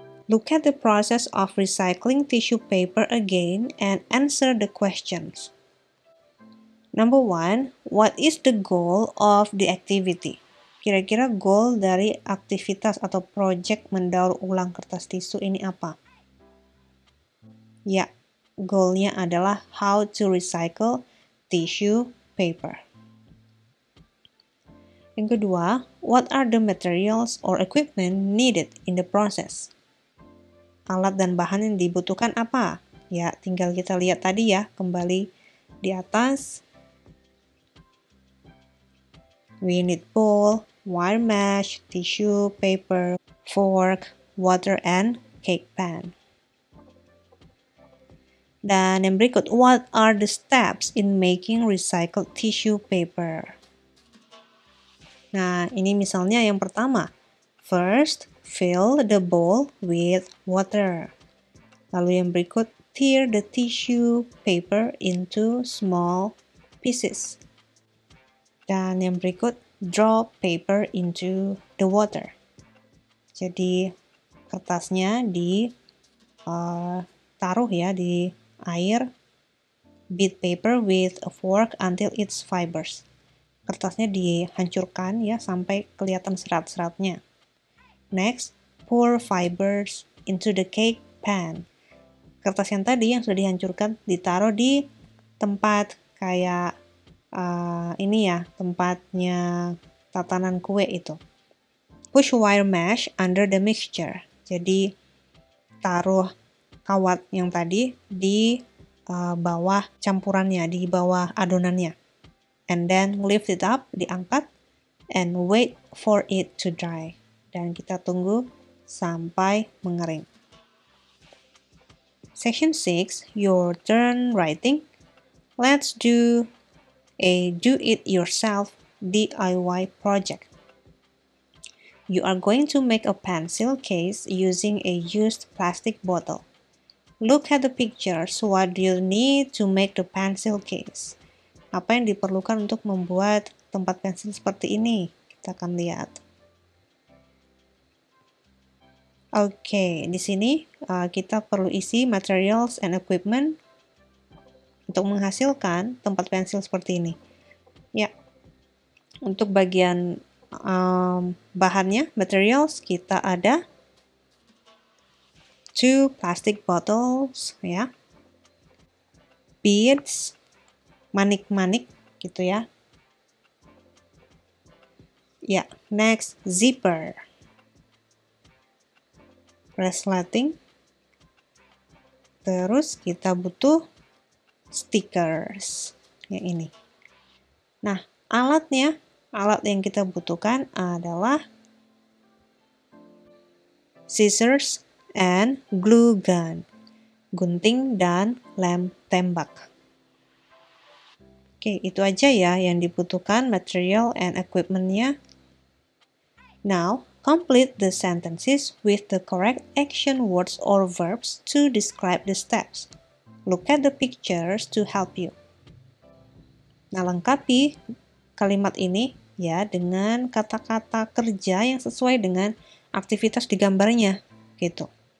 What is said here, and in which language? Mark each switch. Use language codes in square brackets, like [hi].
[en] Look at the process of recycling tissue paper again and answer the questions. Number 1, what is the goal of the activity? [id] Kira-kira goal dari aktivitas atau project mendaur ulang kertas tisu ini apa? Ya, goalnya adalah [en] how to recycle tissue paper. [id] Yang kedua, [en] what are the materials or equipment needed in the process? [id] Alat dan bahan yang dibutuhkan apa? Ya, tinggal kita lihat tadi ya, kembali di atas. [en] We need bowl, wire mesh, tissue paper, fork, water, and cake pan. [id] Dan yang berikut, [en] what are the steps in making recycled tissue paper? [id] Nah, ini misalnya yang pertama. [en] First, fill the bowl with water. [id] Lalu yang berikut, [en] tear the tissue paper into small pieces. [id] Dan yang berikut, [en] drop paper into the water. [id] Jadi, kertasnya taruh ya di air, [en] beat paper with a fork until its fibers. [id] Kertasnya dihancurkan ya sampai kelihatan serat-seratnya. [en] Next, pour fibers into the cake pan. [id] Kertas yang tadi yang sudah dihancurkan ditaruh di tempat kayak ini ya, tempatnya tatanan kue itu. [en] Push wire mesh under the mixture. [id] Jadi taruh kawat yang tadi di bawah campurannya, di bawah adonannya. [en] And then lift it up, diangkat, and wait for it to dry. [id] Dan kita tunggu sampai mengering. [en] Section 6, your turn writing. Let's do a do-it-yourself DIY project. You are going to make a pencil case using a used plastic bottle. Look at the pictures. What do you need to make the pencil case? [id] Apa yang diperlukan untuk membuat tempat pensil seperti ini? Kita akan lihat. Oke, di sini kita perlu isi [en] materials and equipment [id] untuk menghasilkan tempat pensil seperti ini. Ya, untuk bagian bahannya, materials, kita ada 2 plastic bottles, ya, beads, manik-manik gitu ya. [en] Ya, next zipper, resleting. [id] Terus kita butuh stickers yang ini. Nah, alat yang kita butuhkan adalah [en] scissors and glue gun, [id] gunting dan lem tembak. Oke, itu aja ya yang dibutuhkan material and equipment-nya. [en] Now, complete the sentences with the correct action words or verbs to describe the steps. Look at the pictures to help you. [id] Nah, lengkapi kalimat ini ya dengan kata-kata kerja yang sesuai dengan aktivitas di gambarnya, gitu.